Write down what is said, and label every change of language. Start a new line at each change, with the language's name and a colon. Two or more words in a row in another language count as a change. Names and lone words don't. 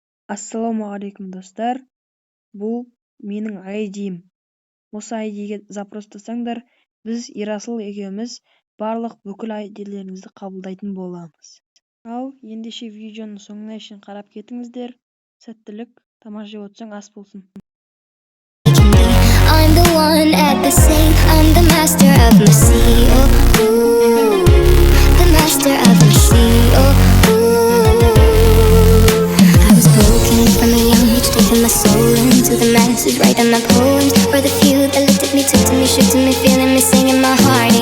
Kazakh: Ассалаумағалейкум достар, бұл менің айдиім. Осы айдиге запростасаңдар, біз Ерасыл екеуміз барлық бүкіл айдилеріңізді қабылдайтын боламыз. Ал ендеше видеоның соңына шейін қарап кетіңіздер. Сәттілік, тамақ жеп отырсаң ас болсын.
English: I'm the one at the same, I'm the master of my sea, oh, ooh, the master of my sea, oh, ooh. I was broken from a young age, taking my soul into the masses, writing my poems for the few that looked at me, took to me, shook to me, feeling me, singing my heartache.